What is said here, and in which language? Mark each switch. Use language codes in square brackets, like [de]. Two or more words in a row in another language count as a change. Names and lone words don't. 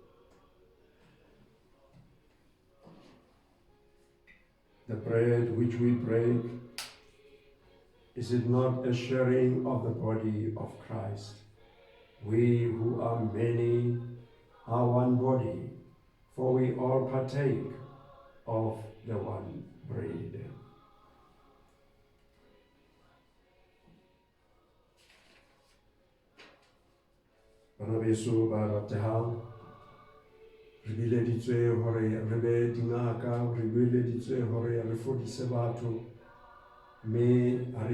[en] The bread which we break, is it not a sharing of the body of Christ? We who are many are one body, for we all partake of the one bread. [st] Bana beso ba ratehang, re bileditswe hore re be dingaka, re bileditswe hore re fodise batho, mme ha re